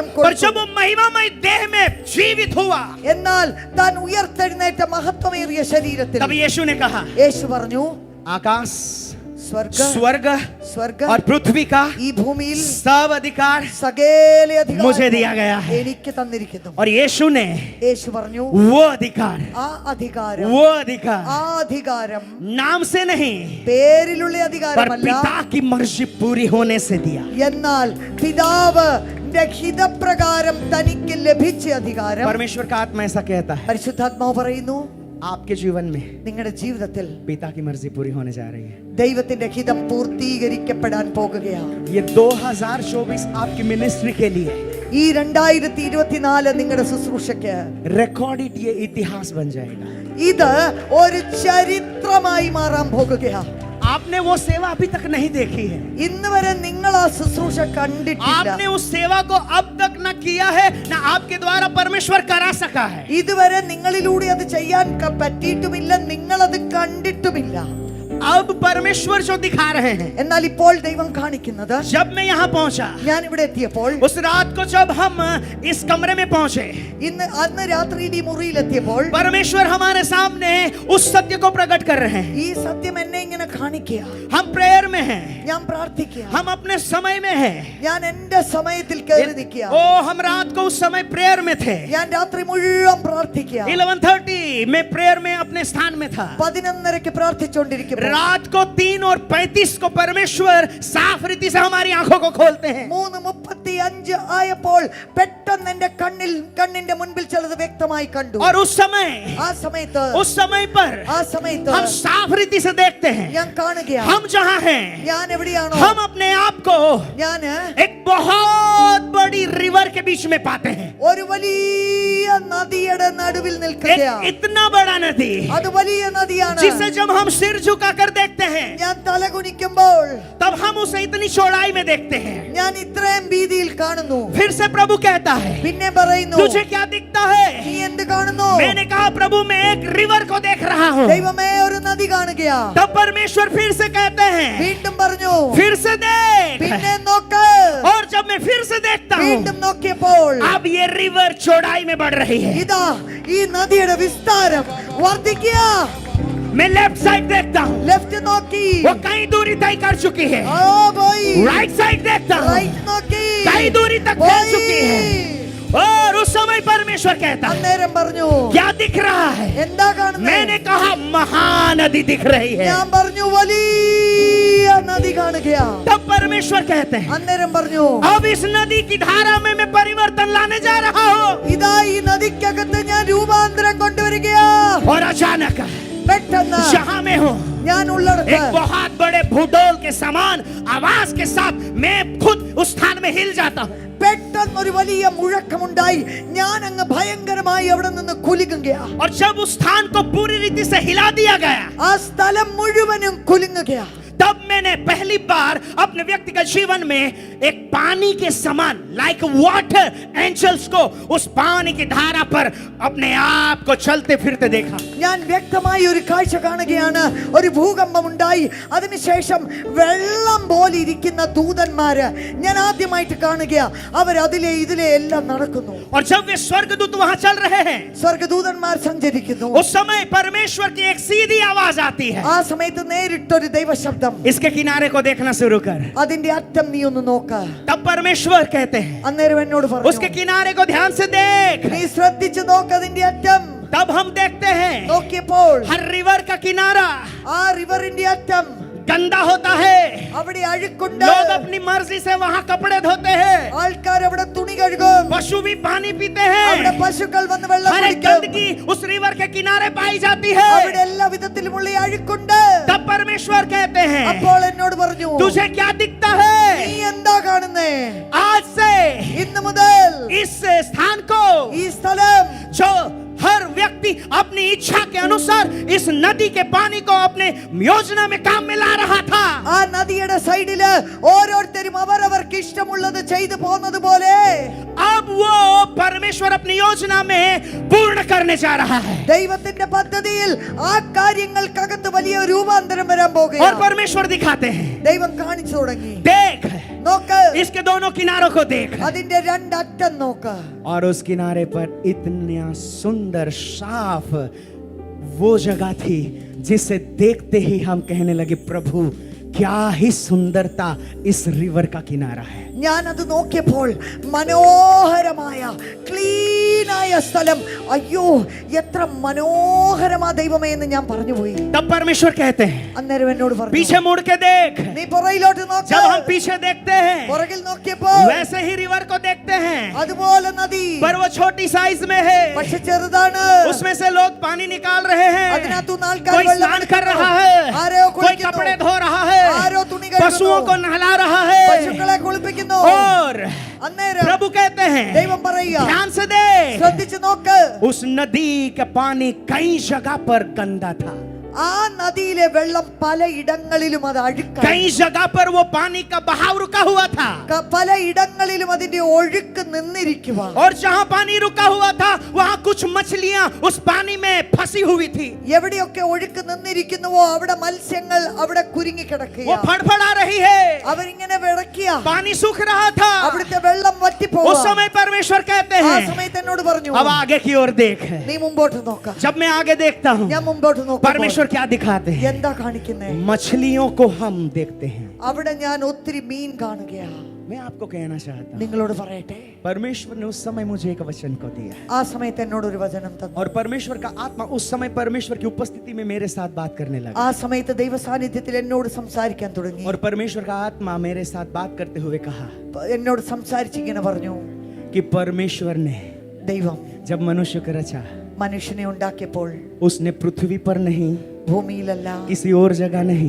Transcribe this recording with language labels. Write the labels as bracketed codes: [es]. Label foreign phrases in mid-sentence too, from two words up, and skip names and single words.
[hi] और [ml] കൊടുത്തു. [hi] जब वो महिमामय देह में जीवित हुआ, [ml] എന്നാൽ താൻ ഉയർത്തെഴുന്നേറ്റ മഹത്വമേറിയ ശരീരത്തിൽ [hi] तब यीशु ने कहा, [ml] യേശു പറഞ്ഞു, [hi] आकाश, [ml] സ്വർഗ [hi] स्वर्ग [ml] സ്വർഗ [hi] और पृथ्वी का [ml] ഈ ഭൂമിയിൽ [hi] सब अधिकार [ml] സകല അധികാരം [hi] मुझे दिया गया है। [ml] എനിക്ക് തന്നിരിക്കുന്നു. [hi] और यीशु ने [ml] യേശു പറഞ്ഞു, [hi] वो अधिकार, [ml] ആ അധികാരം [hi] वो अधिकार [ml] ആ അധികാരം [hi] नाम से नहीं, [ml] പേരിലുള്ള [hi] पर [ml] അധികാരമല്ല, [hi] पिता की मर्जी पूरी होने से दिया। [ml] എന്നാൽ പിതാവ് ഹിതപ്രകാരം തനിക്ക് ലഭിച്ച അധികാരം. [hi] परमेश्वर का आत्मा ऐसा कहता है, [ml] പരിശുദ്ധാത്മാവ് പറയുന്നു, [hi] आपके जीवन में [ml] നിങ്ങളുടെ ജീവിതത്തിൽ [hi] पिता की मर्जी पूरी होने जा रही है। [ml] ദൈവത്തിന്റെ ഹിതം പൂർത്തീകരിക്കപ്പെടാൻ പോകുകയാണ്. [hi] ये 2024 आपकी मिनिस्ट्री के लिए [ml] ഈ 2024 നിങ്ങളുടെ ശുശ്രൂഷയ്ക്ക് [hi] रिकॉर्डेड ये इतिहास बन जाएगा। [ml] ഇത് ഒരു ചരിത്രമായി മാറാൻ പോകുകയാണ്. [hi] आपने वो सेवा अभी तक नहीं देखी है, [ml] ഇന്ന് വരെ നിങ്ങൾ ആ ശുശ്രൂഷ കണ്ടിട്ടില്ല. [hi] आपने उस सेवा को अब तक न किया है, न आपके द्वारा परमेश्वर करा सका है। [ml] ഇതുവരെ നിങ്ങളിലൂടെ അത് ചെയ്യാൻ പറ്റിയിട്ടുമില്ല, നിങ്ങൾ അത് കണ്ടിട്ടുമില്ല. [hi] अब परमेश्वर जो दिखा रहे हैं, [ml] എന്നാൽ ഇപ്പോൾ ദൈവം കാണിക്കുന്നത്, [hi] जब मैं यहाँ पहुंचा, [ml] ഞാൻ ഇവിടെ എത്തിയപ്പോൾ, [hi] उस रात को जब हम इस कमरे में पहुंचे, [ml] അന്ന് രാത്രിയിൽ ഈ മുറിയിലെത്തിയപ്പോൾ [hi] परमेश्वर हमारे सामने उस सत्य को प्रकट कर रहे हैं। [ml] ഈ സത്യം എന്നെ ഇങ്ങനെ കാണിക്കുക. [hi] हम प्रेयर में हैं, [ml] ഞാൻ പ്രാർത്ഥിക്കുക, [hi] हम अपने समय में हैं। [ml] ഞാൻ എന്റെ സമയത്തിൽ കയറി നിൽക്കുക. [hi] ओ हम रात को उस समय प्रेयर में थे, [ml] ഞാൻ രാത്രി മുഴുവൻ പ്രാർത്ഥിക്കുക. [hi] 11:30 मैं प्रेयर में अपने स्थान में था। [ml] 11:30 പ്രാർത്ഥിച്ചുകൊണ്ടിരിക്കുമ്പോൾ [hi] रात को 3:35 को परमेश्वर साफ रीति से हमारी आंखों को खोलते हैं [ml] 3:35 ആയപ്പോൾ പെട്ടെന്ന് എന്റെ കണ്ണിന്റെ മുൻപിൽ ചിലത് വ്യക്തമായി കണ്ടു. [hi] और उस समय पर हम साफ रीति से देखते हैं [ml] ഞാൻ കാണുകയാണ് [hi] हम जहां हैं [ml] ഞാൻ എവിടെയാണോ [hi] हम अपने आप को [ml] ഞാൻ [hi] एक बहुत बड़ी रिवर के बीच में पाते हैं. [ml] ഒരു വലിയ നദിയുടെ നടുവിൽ നിൽക്കുകയാണ്. [hi] इतना बड़ा नदी [ml] അത് വലിയ നദിയാണ്. [hi] जिसे जब हम सिर झुकाकर देखते हैं [ml] ഞാൻ തല കുനിക്കുമ്പോൾ [hi] तब हम उसे इतनी चौड़ाई में देखते हैं. [ml] ഞാൻ ഇത്രയും വീതിയിൽ കാണുന്നു. [hi] फिर से प्रभु कहता है [ml] പിന്നെ പറയുന്നു [hi] तुझे क्या दिखता है? [ml] നീ എന്ത് കാണുന്നു? [hi] मैंने कहा प्रभु मैं एक रिवर को देख रहा हूँ. [ml] ദൈവമേ ഒരു നദി കാണുകയാ. [hi] तब परमेश्वर फिर से कहते हैं [ml] വീണ്ടും പറഞ്ഞു [hi] फिर से देख. [ml] പിന്നെ നോക്ക്. [hi] और जब मैं फिर से देखता हूँ [ml] വീണ്ടും നോക്കിയപ്പോൾ [hi] अब ये रिवर चौड़ाई में बढ़ रही है. [ml] ഇതാ ഈ നദിയുടെ വിസ്താരം വർദ്ധിക്കുക. [hi] मैं [en] left side [hi] देखता हूँ [ml] ലെഫ്റ്റ് നോക്കി [hi] वो कई दूरी तय कर चुकी है. [ml] ഓ പോയി. [en] right side [hi] देखता हूँ [ml] റൈറ്റ് നോക്കി [hi] कई दूरी तक फैल चुकी है. और उस समय परमेश्वर कहता है [ml] അന്നേരം പറഞ്ഞു [hi] क्या दिख रहा है? [ml] എന്താ കാണുന്നത്? [hi] मैंने कहा महानदी दिख रही है. [ml] ഞാൻ പറഞ്ഞു വലിയ നദി കാണുകയാ. [hi] तब परमेश्वर कहते हैं [ml] അന്നേരം പറഞ്ഞു [hi] अब इस नदी की धारा में मैं परिवर्तन लाने जा रहा हूँ. [ml] ഇതാ ഈ നദിക്കകത്ത് ഞാൻ രൂപാന്തരം കൊണ്ടുവരികയാ. [hi] और अचानक [ml] പെട്ടെന്ന് [hi] जहाँ मैं हूँ [ml] ഞാൻ ഉള്ളിടത്ത് [hi] एक बहुत बड़े भूडोल के समान आवाज के साथ मैं खुद उस स्थान में हिल जाता हूँ. [ml] പെട്ടെന്ന് ഒരു വലിയ മുഴക്കമുണ്ടായി. ഞാൻ അങ്ങ് ഭയങ്കരമായി അവിടെ നിന്ന് കുലുങ്ങുകയാ. [hi] और जब उस स्थान को पूरी रीति से हिला दिया गया [ml] ആ സ്ഥലം മുഴുവനും കുലുങ്ങുകയാ. [hi] तब मैंने पहली बार अपने व्यक्तिगत जीवन में एक पानी के समान [en] like water angels [hi] को उस पानी की धारा पर अपने आप को चलते फिरते देखा. [ml] ഞാൻ വ്യക്തമായി ഒരു കാഴ്ച കാണുകയാണ്. ഒരു ഭൂകമ്പം ഉണ്ടായി. അതിനുശേഷം വെള്ളം പോലെ ഇരിക്കുന്ന ദൂതന്മാര് ഞാൻ ആദ്യമായിട്ട് കാണുകയാ. അവർ അതിലെ ഇതിലെ എല്ലാം നടക്കുന്നു. [hi] और जब वे स्वर्गदूत वहां चल रहे हैं [ml] സ്വർഗ്ഗദൂതന്മാർ സഞ്ചരിക്കുന്നു. [hi] उस समय परमेश्वर की एक सीधी आवाज आती है [ml] ആ സമയത്ത് നേരിട്ടൊരു ദൈവശബ്ദം. [hi] इसके किनारे को देखना शुरू कर. [ml] അതിന്റെ അറ്റം നീ ഒന്ന് നോക്ക്. [hi] तब परमेश्वर कहते हैं [ml] അന്നേരം എന്നോട് [hi] उसके [ml] പറഞ്ഞു [hi] किनारे को ध्यान से देख. [ml] നീ ശ്രദ്ധിച്ചു നോക്ക് അതിന്റെ അറ്റം. [hi] तब हम देखते हैं [ml] നോക്കിയപ്പോൾ [hi] हर रिवर का किनारा [ml] ആ റിവറിന്റെ അറ്റം [hi] गंदा होता है. [ml] അവിടെ അഴുക്കുണ്ട്. [hi] लोग अपनी मर्जी से वहां कपड़े धोते हैं. [ml] ആൾക്കാർ അവിടെ തുണി കഴുകും. [hi] पशु भी पानी पीते [ml] അവിടെ [hi] हैं. [ml] പശുക്കൾ വന്ന് വെള്ളം [hi] हर एक [ml] കുടിക്കും. [hi] गंदगी उस रिवर के किनारे पाई जाती [ml] അവിടെ [hi] है. [ml] എല്ലാ വിധത്തിലുമുള്ള അഴുക്കുണ്ട്. [hi] तब परमेश्वर कहते हैं [ml] അപ്പോൾ എന്നോട് പറഞ്ഞു [hi] तुझे क्या दिखता [ml] നീ [hi] है? [ml] എന്താ കാണുന്നേ? [hi] आज से [ml] ഇന്ന് മുതൽ [hi] इस स्थान को [ml] ഈ സ്ഥലം [hi] जो हर व्यक्ति अपनी इच्छा के अनुसार इस नदी के पानी को अपने योजना में काम में ला रहा था. [ml] ആ നദിയുടെ സൈഡില് ഓരോരുത്തരും അവരവർക്ക് ഇഷ്ടമുള്ളത് ചെയ്തു പോകുന്നത് പോലെ [hi] अब वो परमेश्वर अपनी योजना में पूर्ण करने जा रहा है. [ml] ദൈവത്തിന്റെ പദ്ധതിയിൽ ആ കാര്യങ്ങൾക്കകത്ത് വലിയ രൂപാന്തരം വരാൻ [hi] और [ml] പോകുകയാണ്. [hi] परमेश्वर दिखाते हैं [ml] ദൈവം കാണിച്ചു തുടങ്ങി. [hi] देख [ml] നോക്ക് [hi] इसके दोनों किनारों को देख. [ml] അതിന്റെ രണ്ടറ്റം നോക്ക്. [hi] और उस किनारे पर इतना सुंदर साफ वो जगह थी जिसे देखते ही हम कहने लगे प्रभु क्या ही सुंदरता इस रिवर का किनारा है. [ml] ഞാൻ അത് നോക്കിയപ്പോൾ മനോഹരമായ ക്ലീനായ സ്ഥലം. അയ്യോ എത്ര മനോഹരമാ ദൈവമേ എന്ന് ഞാൻ പറഞ്ഞുപോയി. [hi] तब परमेश्वर कहते हैं [ml] അന്നേരം എന്നോട് പറഞ്ഞു [hi] पीछे मुड़ के देख. [ml] നീ പുറകിലോട്ട് നോക്ക്. [hi] जब हम पीछे देखते हैं [ml] പുറകിൽ നോക്കിയപ്പോൾ [hi] वैसे ही रिवर को देखते हैं [ml] അതുപോലെ നദി [hi] पर वो छोटी साइज में है. [ml] പക്ഷെ ചെറുതാണ്. [hi] उसमें से लोग पानी निकाल रहे हैं. [ml] അതിനകത്തുനിന്ന് ആൾക്കാർ [hi] कोई [ml] വെള്ളം [hi] स्नान कर [ml] എടുക്കുന്നു. [hi] रहा है. [ml] ആരോ [hi] कोई [ml] കുളിക്കുന്നു. [hi] कपड़े धो रहा है. [ml] ആരോ തുണി കഴുകുന്നു. [hi] पशुओं को नहला रहा है. [ml] പശുക്കളെ കുളിപ്പിക്കുന്നു. [hi] और [ml] അന്നേരം [hi] प्रभु कहते हैं [ml] ദൈവം പറയുക [hi] ध्यान से देख. [ml] ശ്രദ്ധിച്ചു നോക്ക്. [hi] उस नदी का पानी कई जगह पर गंदा था. [ml] ആ നദിയിലെ വെള്ളം പലയിടങ്ങളിലും അത് അഴുക്കായി. [hi] कई जगह पर वो पानी का बहाव रुका हुआ था. [ml] പലയിടങ്ങളിലും അതിന്റെ ഒഴുക്ക് നിന്നിരിക്കുക. [hi] और जहाँ पानी रुका हुआ था वहाँ कुछ मछलियाँ उस पानी में फंसी हुई थी. [ml] എവിടെയൊക്കെ ഒഴുക്ക് നിന്നിരിക്കുന്നുവോ അവിടെ മത്സ്യങ്ങൾ അവിടെ കുരുങ്ങി [hi] वो [ml] കിടക്കുക. [hi] फड़फड़ा रही है. [ml] അവരിങ്ങനെ വിളക്കിയ [hi] पानी सूख रहा था. [ml] അവിടുത്തെ വെള്ളം വറ്റിപ്പോവാ. [hi] उस समय परमेश्वर कहते [ml] ആ [hi] हैं [ml] സമയത്ത് എന്നോട് പറഞ്ഞു [hi] अब आगे की ओर देख. [ml] നീ മുമ്പോട്ട് നോക്ക. [hi] जब मैं आगे देखता हूँ [ml] ഞാൻ മുമ്പോട്ട് നോക്കുമ്പോൾ [hi] परमेश्वर क्या दिखाते हैं? [ml] എന്താ കാണിക്കുന്നേ? [hi] मछलियों को हम देखते हैं. [ml] അവിടെ ഞാൻ ഒത്തിരി മീൻ കാണുകയാണ്. [hi] मैं आपको कहना चाहता हूँ, [ml] നിങ്ങളോട് പറയട്ടെ, [hi] परमेश्वर ने उस समय मुझे एक वचन को दिया [ml] ആ സമയത്ത് എന്നോട് ഒരു വചനം തന്നു. [hi] और परमेश्वर का आत्मा उस समय परमेश्वर की उपस्थिति में मेरे साथ बात करने लगा [ml] ആ സമയത്ത് ദൈവ സാന്നിധ്യത്തിൽ എന്നോട് സംസാരിക്കാൻ തുടങ്ങി. [hi] और परमेश्वर का आत्मा मेरे साथ बात करते हुए कहा [ml] എന്നോട് സംസാരിച്ച് ഇങ്ങനെ പറഞ്ഞു, [hi] कि परमेश्वर ने [ml] ദൈവം [hi] जब मनुष्य को रचा [ml] മനുഷ്യനെ ഉണ്ടാക്കിയപ്പോൾ [hi] उसने पृथ्वी पर नहीं, [ml] ഭൂമിയിലല്ല, [hi] किसी और जगह नहीं,